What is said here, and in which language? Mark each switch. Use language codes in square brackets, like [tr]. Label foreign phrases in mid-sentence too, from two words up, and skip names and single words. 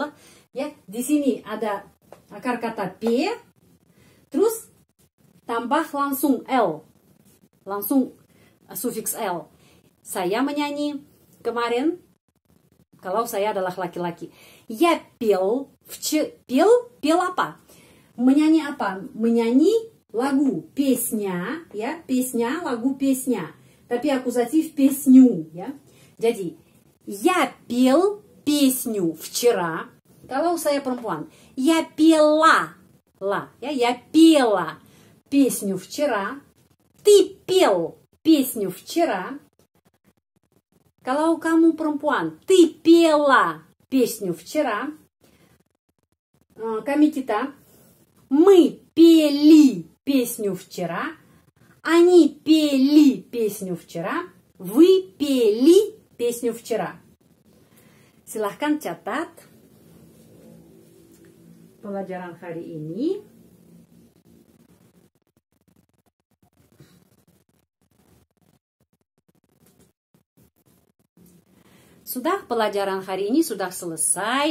[id] Ya, di sini ada akar kata p, terus tambah langsung l. Langsung sufiks l. Saya menyanyi kemarin kalau saya adalah laki-laki. Ya pil, pil apa? Menyanyi apa? Menyanyi lagu, [ru] песня, ya, песня, lagu песня. Tapi аккузатив песню, [id] ya. Jadi, [ru] я пел песню вчера. [id] Kalau saya perempuan, [ru] я пела, ya, я пела песню вчера. Ты пел песню вчера. [id] Kalau kamu perempuan, [ru] ты пела песню вчера. [id] Kami kita, [ru] мы пели песню вчера. Они пели песню вчера. Вы пели песню вчера. [id] Silahkan catat pelajaran hari ini. Sudah pelajaran hari ini sudah selesai.